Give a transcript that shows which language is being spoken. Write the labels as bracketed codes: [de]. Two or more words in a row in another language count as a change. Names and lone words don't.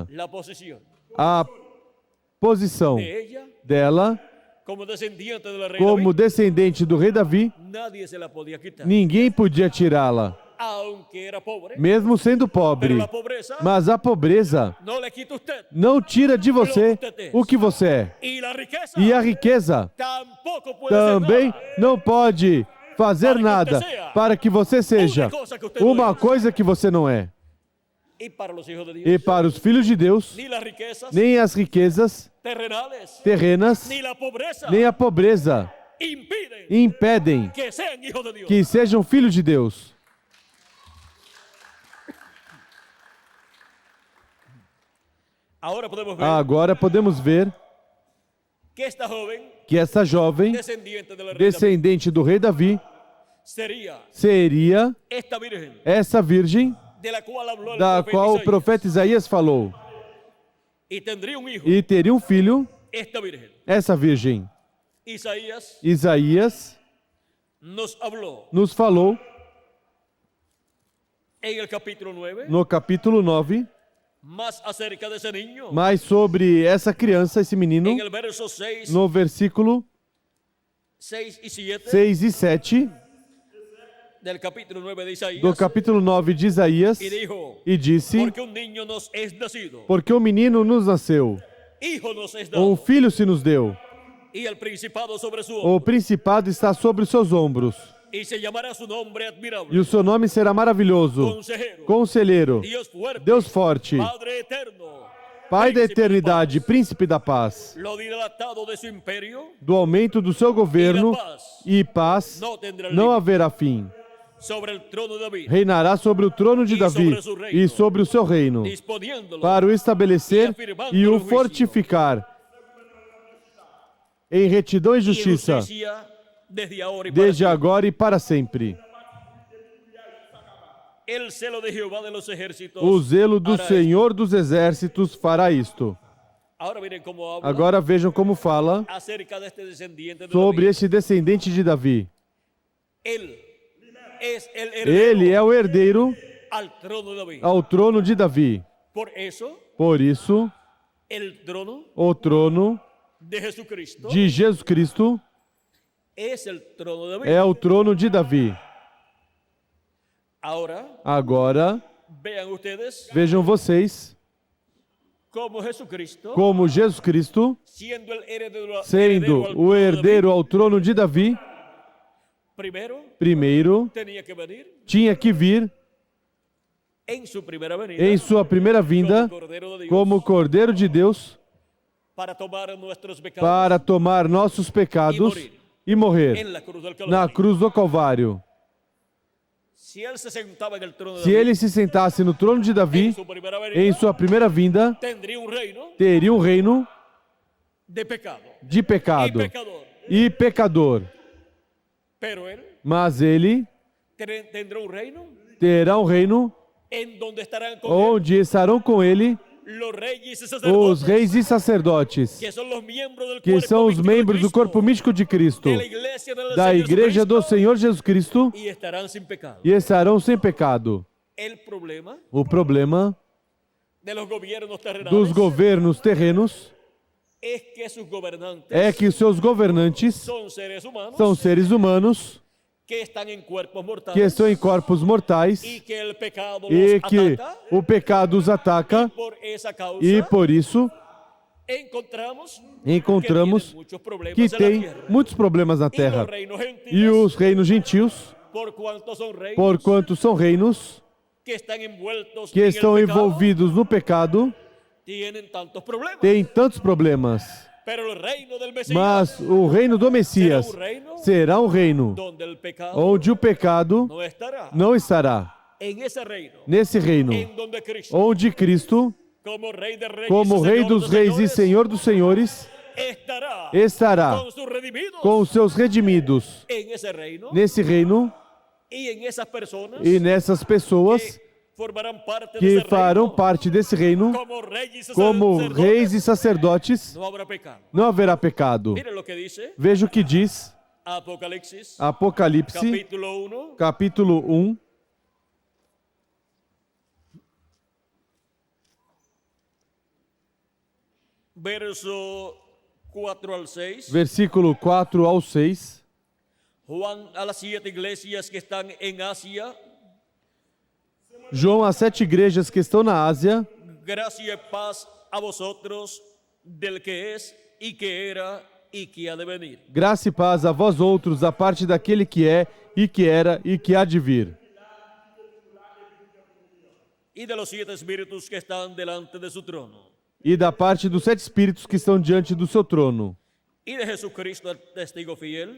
[pt] A posição dela, como descendente do rei Davi, ninguém podia tirá-la, mesmo sendo pobre. Mas a pobreza não tira de você o que você é. E a riqueza também não pode fazer nada para que você seja uma coisa que você não é. [es] y para los hijos de Dios. [pt] E para os filhos de Deus, [es] Ni las riquezas [pt] nem as riquezas [es] terrenales, [pt] terrenas, [es] ni la pobreza [pt] nem a pobreza impedem [es] que sean hijos de Dios. [pt] que sejam filhos de Deus. [es] Ahora podemos ver [pt] Agora podemos ver [es] que esta joven, [pt] que essa jovem, [es] descendiente del rey David, [pt] descendente do rei Davi, [es] sería [pt] seria [es] esta virgen [pt] essa virgem [es] de la cual habló el [pt] da [es] profeta [pt] qual o [es] Isaías, [pt] profeta Isaías falou. [es] y tendría un hijo, [pt] E teria um filho, [es] esta virgen. [pt] essa virgem. [es] Isaías [pt] Isaías [es] nos habló [pt] nos falou [es] en el capítulo 9 [pt] no capítulo 9, [es] más acerca de ese niño. [pt] mais sobre essa criança, esse menino, [es] En el verso 6, [pt] no versículo [es] 6 y 7 [pt] 6 e 7 [es] del capítulo 9 de Isaías. [pt] do capítulo 9 de Isaías, [es] Y dijo, [pt] e disse: [es] porque un niño nos es nacido, [pt] Porque um menino nos nasceu, [es] hijo nos es [pt] um [es] dado, [pt] filho se nos deu, [es] y el principado sobre su [pt] o [es] hombro, [pt] principado está sobre os seus ombros, [es] y se llamará su nombre admirable, [pt] e o seu nome será maravilhoso, [es] consejero, [pt] Conselheiro, [es] Dios fuerte, [pt] Deus forte, [es] Padre eterno, [pt] Pai da [es] Príncipe de [pt] eternidade, [es] paz. [pt] Príncipe da paz. [es] Lo dilatado de su imperio [pt] Do aumento do seu governo e paz [es] no tendrá [pt] não [es] límite. [pt] haverá fim. [es] Sobre el trono de David, [pt] Reinará sobre o trono de E Davi sobre seu reino. e sobre o seu reino, disponiéndolo para o estabelecer E afirmando e o no juízo. fortificar em retidão e [es] y [pt] justiça, [es] justicia desde ahora y para [pt] desde [es] siempre. [pt] agora e para sempre. [es] El celo de Jehová de los ejércitos [pt] O zelo do [es] hará [pt] Senhor dos Exércitos fará isto. [es] esto. Ahora miren cómo habla [pt] Agora vejam como fala [es] acerca de este descendiente de [pt] sobre [es] David. [pt] este descendente de Davi. [es] Él es el heredero [pt] Ele é o herdeiro [es] al trono de David. [pt] ao trono de Davi. [es] Por eso, [pt] Por isso, [es] el trono [pt] o trono [es] de Jesucristo [pt] de Jesus Cristo [es] es el trono de David. [pt] é o trono de Davi. [es] Ahora, [pt] Agora, [es] vean ustedes [pt] vejam vocês [es] cómo Jesucristo, [pt] como Jesus Cristo, [es] siendo el heredero, [pt] sendo [es] al [pt] o [es] trono de [pt] herdeiro ao trono de Davi, [es] David, primero [pt] primeiro [es] tenía que venir [pt] tinha que vir [es] en su primera venida [pt] em sua primeira vinda [es] como Cordero de Dios, [pt] como Cordeiro de Deus [es] para tomar nuestros pecados [pt] para tomar nossos pecados e morrer [es] en la cruz del Calvario. [pt] na cruz do Calvário. [es] Si él se sentaba en el trono de [pt] Se [es] David, [pt] ele se sentasse no trono de [es] en [pt] Davi, [es] su primera venida, [pt] em sua primeira vinda, [es] tendría un reino [pt] teria um reino [es] de pecado [pt] de [es] y [pt] pecado [es] pecador. [pt] e pecador. [es] Pero él [pt] Mas ele [es] tendrá un reino [pt] terá um reino [es] en donde estarán con [pt] onde estarão com ele [es] él los reyes y [pt] os [es] sacerdotes, [pt] reis e sacerdotes, [es] que son los miembros del [pt] que [es] cuerpo [pt] são os [es] místico de [pt] membros do [es] Cristo, [pt] corpo místico de Cristo, [es] de la iglesia del [pt] da [es] Señor [pt] igreja do [es] Jesucristo, [pt] Senhor Jesus Cristo, [es] y estarán sin pecado. [pt] e estarão sem pecado. [es] El problema [pt] O problema [es] de los gobiernos terrenales [pt] dos governos terrenos [es] es que sus gobernantes [pt] é que os seus governantes [es] son seres humanos [pt] são seres humanos [es] que están en cuerpos mortales [pt] que estão em corpos mortais [es] y que el pecado [pt] e [es] los [pt] que [es] ataca. [pt] o pecado os ataca [es] Por esa causa [pt] e por isso [es] encontramos [pt] encontramos [es] que tienen muchos problemas [pt] que [es] en la [pt] tem [es] tierra. [pt] muitos problemas na [es] Y [pt] terra. [es] los reinos gentiles, [pt] E os reinos gentios, [es] por cuanto son reinos [pt] porquanto são reinos [es] que están envueltos [pt] que [es] en [pt] estão [es] el pecado, [pt] envolvidos no pecado, [es] tienen tantos problemas. [pt] têm tantos problemas. [es] Pero el reino del Mesías [pt] Mas o reino do Messias será um reino [es] donde el pecado [pt] onde o pecado [es] no estará. [pt] não estará. [es] En ese reino, [pt] Nesse reino, [es] en donde Cristo, [pt] onde Cristo, [es] como rey de reyes, [pt] como [es] y [pt] Rei [es] Señor [pt] dos [es] de [pt] reis e [es] señores, [pt] Senhor dos senhores, [es] estará [pt] estará [es] con sus redimidos [pt] com os seus redimidos. [es] en ese reino [pt] Nesse reino [es] y en esas personas [pt] e nessas pessoas [es] que formarán parte [pt] que desse farão [es] reino, [pt] parte desse reino, [es] como reyes y [pt] como [es] sacerdotes, [pt] reis e sacerdotes, [es] no habrá pecado. [pt] não haverá pecado. [es] Mire lo que dice [pt] Veja o que diz [es] Apocalipsis, [pt] Apocalipse, [es] capítulo 1, [pt] capítulo 1, [es] verso 4 al 6. [pt] versículo 4 ao 6. [es] Juan a las 7 iglesias que están en Asia, [pt] João às 7 igrejas que estão na Ásia, [es] gracia y paz a vosotros del que es y que era y que ha de venir. [pt] graça e paz a vós outros, da parte daquele que é, e que era, e que há de vir. [es] y de los 7 espíritus que están delante de su trono, [pt] e da parte dos 7 espíritos que estão diante do seu trono, [es] y de Jesucristo, el testigo fiel,